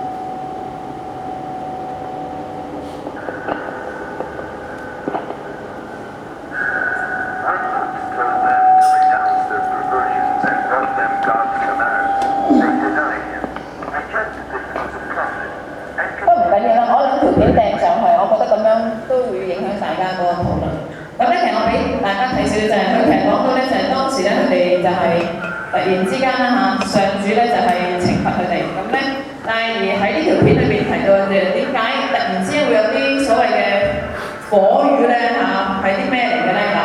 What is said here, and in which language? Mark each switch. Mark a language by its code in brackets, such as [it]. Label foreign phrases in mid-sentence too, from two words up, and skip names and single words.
[en] When Lut told them to renounce their perversions and brought them God's commands, they denied him, rejected that he was a prophet, and [yue] 都唔緊要啦，我兩條片掟上去，我覺得咁樣都會影響大家嗰個討論。咁咧，其實我俾大家睇少少就係佢其實講到咧，就係當時咧佢哋就係突然之間啦嚇，上主咧就係懲罰佢哋。咁咧，但係而喺呢條片裏邊提到嘅點解突然之間會有啲所謂嘅火雨咧嚇，係啲咩嚟嘅咧嚇？